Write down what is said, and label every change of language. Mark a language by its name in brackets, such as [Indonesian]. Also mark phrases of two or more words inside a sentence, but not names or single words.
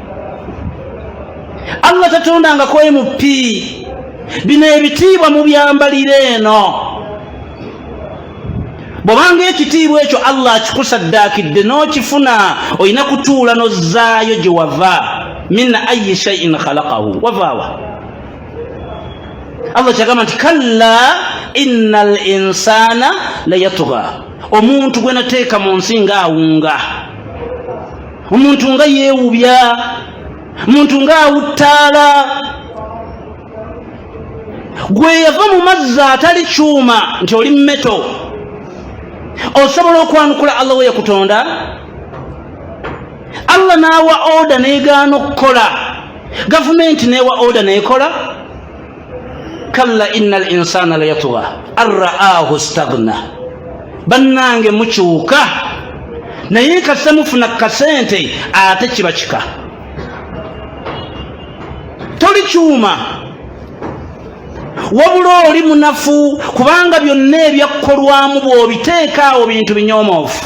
[Ganda] Allah tatondangako MP bino ebitiibwa mu byambalire eno. Bw'obanga ekitiibwa ekyo Allah akikusaddaakidde n'okifuna olina kutuula n'ozzaayo gye wava. [Arabic] من أي شيء خلقه wavaawa. [Ganda] Allah kyagamba nti [Arabic] كلا إن الإنسان ليطغى. [Ganda] Omuntu gwe nateeka mu nsi ng'awunga, omuntu nga yeewubya, omuntu ng'awuttaala, gwe yava mu mazzi atali kyuma nti oli mmeto. Osobola okwanukula Allah we yakutonda? Allah n'awa order n'egaana okukola, gavumenti n'ewa order n'ekola. [Arabic] كلا إن الإنسان ليطغى أن رآه استغنى. [Ganda] Bannange mukyuka naye kase mufuna kasente ate kiba kika, toli kyuma wabula oli munafu kubanga byonna ebyakkolwamu bw'obiteekaawo bintu binyoomoofu.